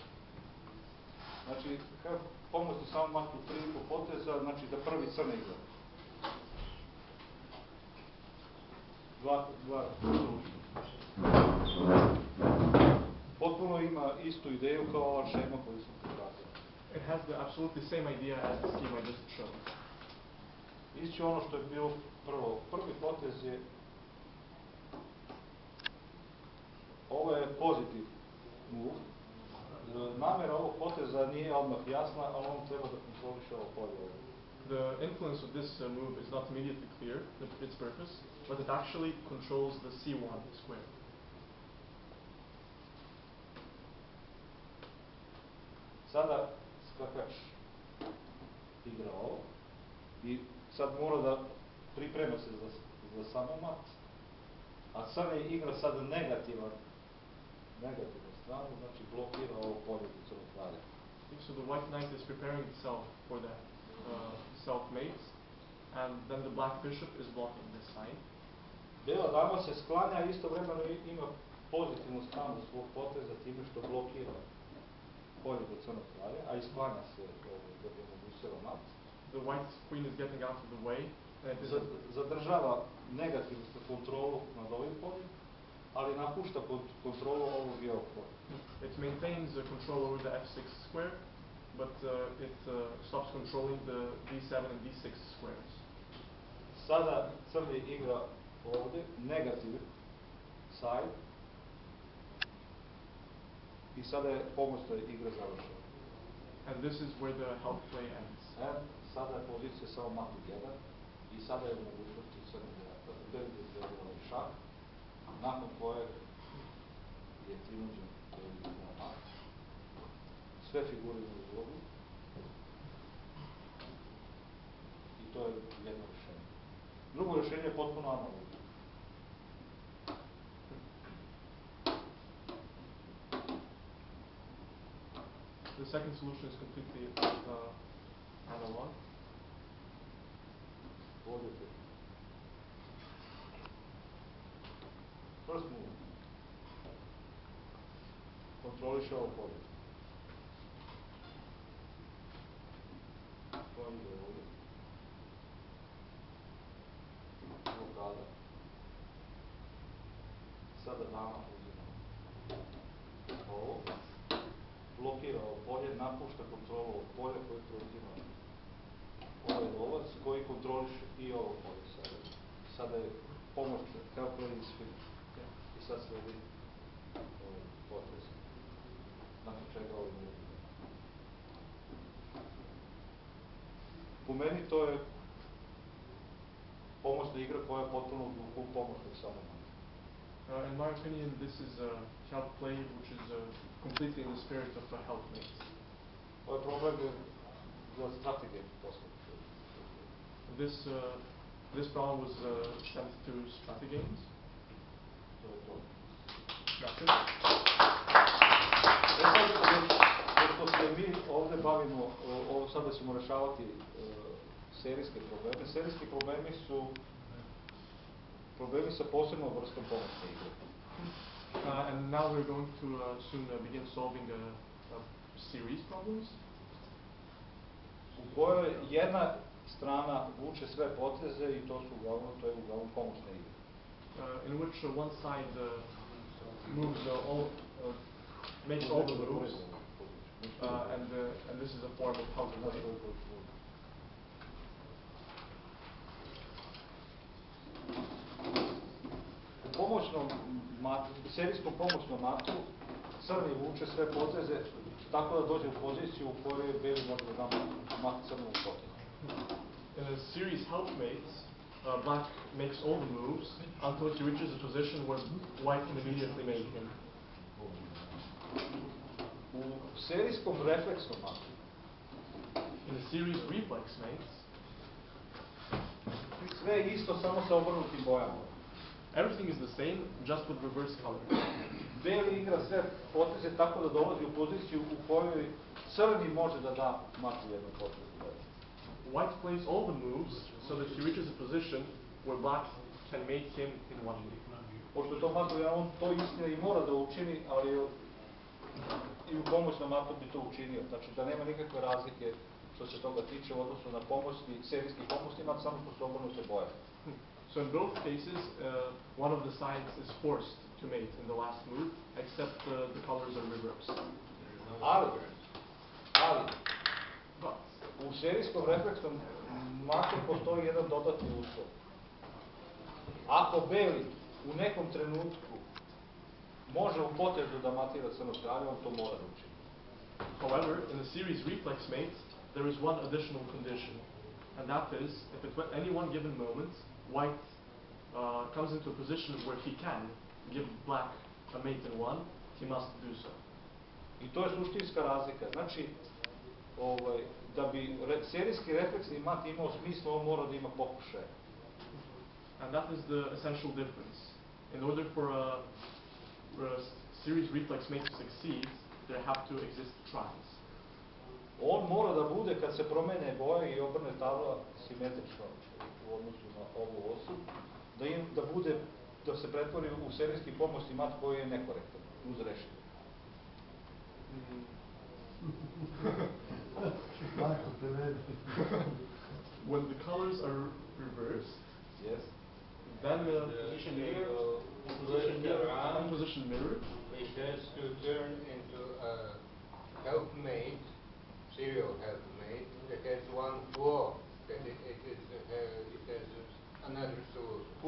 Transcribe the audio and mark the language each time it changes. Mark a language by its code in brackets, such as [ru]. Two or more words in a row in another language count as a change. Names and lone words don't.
[sr] Znači, have pomoćni samo mat u 3,5 poteza, znači da prvi crni igra. dva potpuno ima istu ideju kao ova šema koju sam pokazao. [en] It has the absolutely same idea as the scheme I just showed. [sr] Ići ono što je bilo prvo. Prvi potez je, ovo je pozitiv move. Namjera ovog poteza nije odmah jasna, ali on treba da kontroliše ovo polje. [en] The influence of this move is not immediately clear, its purpose, but it actually controls the c1 square. [sr] Sada skakač igra ovo i sad mora da priprema se za samomat, a crni igra sad negativnu stranu, znači blokira ovo polje do crnog kralja. [en] So the white knight is preparing itself for the self-mates, and then the black bishop is blocking this side. [sr] Bela dama se sklanja, istovremeno ima pozitivnu stranu svog poteza time što blokira polje do crnog kralja, a i sklanja se da bi omogućila mat. [en] The white queen is getting out of the way. [sr] Zadržava negativnu kontrolu nad ovim poljem, ali napušta kontrolu ovog bijelog polja. [en] It maintains control over the f6 square, but it stops controlling the d7 and d6 squares. [sr] Sada crni igra ovdje, negativ side, i sada je pomoćna igra završena. [en] And this is where the help play ends. [sr] Sada je pozicija samo mat 1 i sada je mogućnosti crni da igra šah, nakon kojeg je prinuđen da igra mat. Sve figure imaju ulogu i to je jedno rješenje. Drugo rješenje je potpuno analogno. [en] The second solution is completely analog. First move. [sr] Kontroliše ovo polje. To ide ovdje. Blokada. Sada dama uzima ovo. Blokira ovo polje, napušta kontrolu ovog polja koji preuzima ovaj lovac koji kontroliše i ovo polje. Sada je pomoć [en] help play is finished. [sr] I sad sledi potez. Nakon čega ovo ne ide. Po meni to je pomoćna igra koja je potpuno u duhu pomoćnog samomata. [en] In my opinion, this is a help play which is completely in the spirit of a helpmate. [sr] Ovo je problem za strategije posle. [en] This problem was sent to Stratagems. [sr] To je to. [en] That's it. [sr] Pošto se mi ovdje bavimo, sada ćemo rešavati serijske probleme. Serijski problemi su problemi sa posebnom vrstom pomoćne igre. [en] And now we're going to soon begin solving series problems. [sr] U kojoj jedna strana vuče sve poteze i to je uglavnom pomoćne igre. [en] In which one side moves makes all the moves, and this is a form of help play. [sr] U serijskom pomoćnom matu crni vuče sve poteze tako da dođe u poziciju u kojoj beli može da da mat crnom potezu. [en] In a series helpmates, black makes all the moves until he reaches a position where white can immediately mate him. [sr] U serijskom refleksnom matu, [en] in a series reflex mates, [sr] sve je isto samo sa obrnutim bojama. [en] Everything is the same, just with reverse color. [sr] Beli igra sve poteze tako da dolazi u poziciju u kojoj crni može da da matu jednom potezu. [en] White plays all the moves so that he reaches a position where black can mate him in one move. [sr] Pošto to matu, on to istina i mora da učini, ali i u pomoćnom matu bi to učinio. Znači da nema nikakve razlike što se toga tiče u odnosu na serijski pomoćni mat, samo što su obrnute boje. [en] So in both cases, one of the sides is forced to mate in the last move, except the colors are reversed. [sr] Ali, [en] But [sr] u serijskom refleksnom matu postoji jedan dodatni uslov. Ako beli u nekom trenutku može u potezu da matira crnog kralja, on to mora da učini. [en] however, in the series reflex mate, there is one additional condition, and that is, if at any one given moment, white comes into a position where he can give black a mate in one, he must do so. [sr] I to je suštinska razlika. Znači, da bi serijski refleksni mat imao smisla, on mora da ima pokušaje. [en] And that is the essential difference. In order for a series reflex mate to succeed, there have to exist tries. [sr] On mora da bude, kad se promene boje i obrne tabla simetrično u odnosu na ovu osu, da se pretvori u serijski pomoćni mat koji je nekorektan, uz rešenje. [en] When the colors are reversed, Yes. then Position here, position here and position mirror, It has to turn into a helpmate, serial helpmate, that has one flaw, that it has another solution,